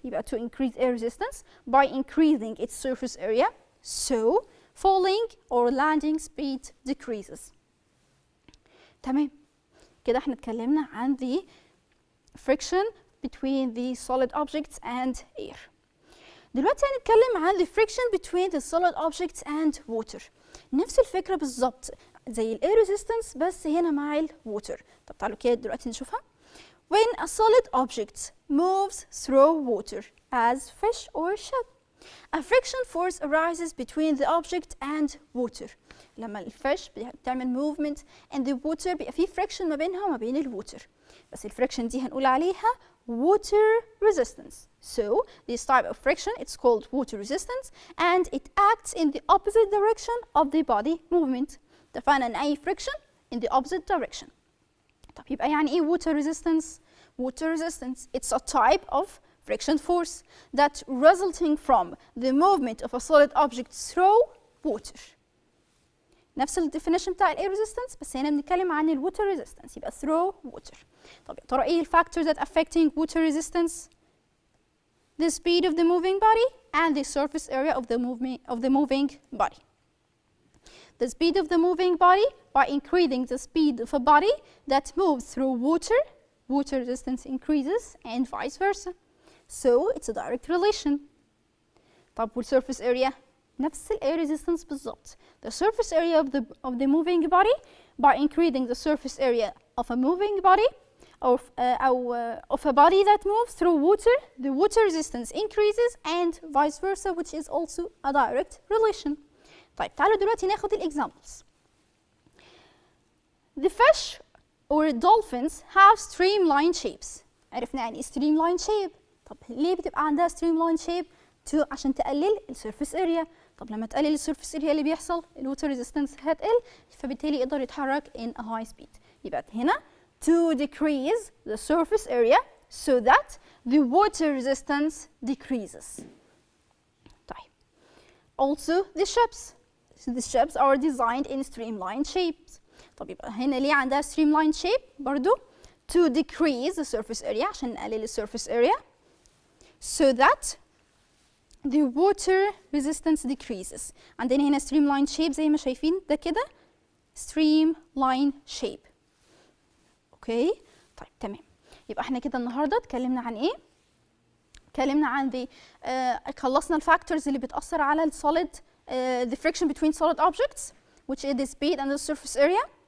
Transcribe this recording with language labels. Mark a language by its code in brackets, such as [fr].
[en] يبقى to increase air resistance by increasing its surface area so falling or landing speed decreases. [ar] تمام. [en] كده احنا اتكلمنا عن the friction between the solid objects and air. دلوقتي هنتكلم عن the friction between the solid objects and water. [ar] نفس الفكرة بالظبط زي ال air resistance بس هنا مع ال water. طب تعالوا كده دلوقتي نشوفها. [en] When a solid object moves through water as fish or ship, a friction force arises between the object and water. [ar] لما الفيش بتعمل movement and the water بيبقى فيه friction ما بينها وما بين الووتر. بس الفريكشن دي هنقول عليها water resistance. [en] So this type of friction it's called water resistance and it acts in the opposite direction of the body movement. اتفقنا ان اي friction in the opposite direction. طب يبقى يعني ايه water resistance؟ Water resistance it's a type of friction force that resulting from the movement of a solid object through water. [ar] نفس ال definition بتاع ال air resistance بس هنا بنتكلم عن ال water resistance يبقى through water. [en] طب يا ترى ايه ال factors that affecting water resistance؟ The speed of the moving body and the surface area of the moving body. The speed of the moving body by increasing the speed of a body that moves through water, water resistance increases and vice versa. So it's a direct relation. [ar] طب وال surface area؟ نفس ال air resistance بالظبط. [en] The surface area of the moving body by increasing the surface area of a moving body of a body that moves through water, the water resistance increases and vice versa, which is also a direct relation. [ar] طيب تعالوا دلوقتي ناخد ال examples. [en] The fish or dolphins have streamlined shapes. [ar] عرفنا يعني streamlined shape. طب ليه بتبقى عندها streamlined shape؟ عشان تقلل ال surface area. طب لما تقلل ال surface area اللي بيحصل ال water resistance هتقل فبالتالي يقدر يتحرك in a high speed. [en] يبقى هنا to decrease the surface area so that the water resistance decreases. طيب. Also the ships. The ships are designed in streamlined shapes. طب يبقى هنا ليه عندها streamlined shape؟ برضو to decrease the surface area عشان نقلل ال surface area so that the water resistance decreases. [ar] عندنا هنا streamlined shape زي ما شايفين ده كده streamline shape. اوكي طيب تمام. يبقى احنا كده النهارده اتكلمنا عن ايه؟ اتكلمنا عن خلصنا الفاكتورز اللي بتأثر على السوليد the friction between solid objects which is the speed and the surface area.